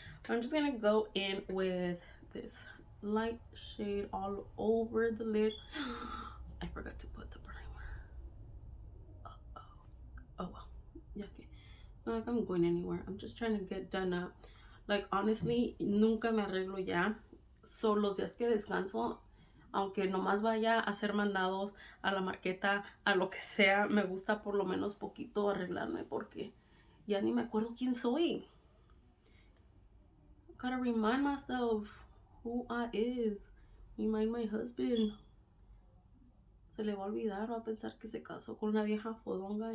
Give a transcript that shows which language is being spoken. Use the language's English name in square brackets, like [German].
[English] But I'm just gonna go in with this light shade all over the lid. I forgot to put the primer. Oh well, yeah, okay. It's not like I'm going anywhere. I'm just trying to get done up. Like, honestly, [Spanish] nunca me arreglo ya. So los días que descanso, aunque nomás vaya a hacer mandados a la marqueta, a lo que sea, me gusta por lo menos poquito arreglarme porque ya ni me acuerdo quién soy. [English] Gotta remind myself who I is. Remind my husband. [Spanish] Se le va a olvidar, va a pensar que se casó con una vieja fodonga.